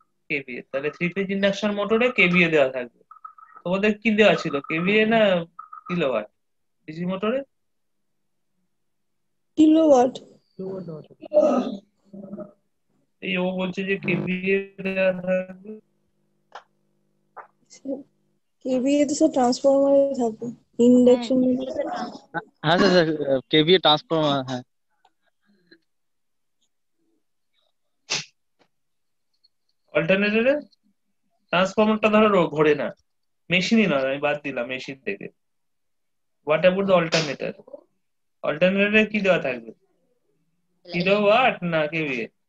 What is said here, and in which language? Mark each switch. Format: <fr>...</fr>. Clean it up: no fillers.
<bn>KVA, তাহলে three phase induction মোটরে KVA দেওয়া থাকবে। তোমাদের কি দেওয়া ছিল, কেভিএ না কিলোওয়াট ডিসি মোটরে? কিলোওয়াট। এই ও বলছে যে কেভিএ দেওয়া থাকবে। কেভিএ তো সব ট্রান্সফরমারে থাকে, ইন্ডাকশন।</bn> <hi>हाँ सर सर KVA ट्रांसफॉर्मर है।</hi> <bn>অল্টারনেটরে ট্রান্সফরমারটা ধরো ঘোরে না, মেশিনই নয়, আমি বাদ দিলাম মেশিন থেকে।</bn> <en>What about the alternator?</en> <bn>অল্টারনেটরে কি দেওয়া থাকবে, কিলোওয়াট না কেভিএ?</bn>